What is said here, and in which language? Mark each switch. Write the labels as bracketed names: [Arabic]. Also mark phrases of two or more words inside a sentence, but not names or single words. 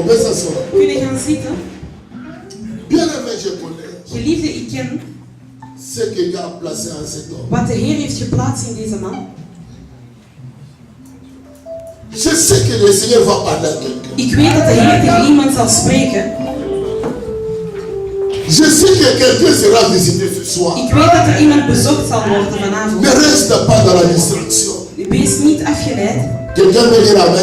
[French] t'asseoir. [Dutch] Kun je gaan zitten? [French] Bien aimé, je connais [Dutch] Geliefde, ik ken [French] ce que Dieu a placé en cet homme. [Dutch] wat de Heer heeft geplaatst in deze man. [French] Je sais que le Seigneur va parler à quelqu'un. [Dutch] Ik weet dat de Heer tegen iemand zal spreken. [French] Je sais que quelqu'un sera visité ce soir. [Dutch] Ik weet dat er iemand bezocht zal worden vanavond. [French] Ne reste pas dans la distraction. [Dutch] Wees niet afgeleid. [French] Quelqu'un peut dire amen.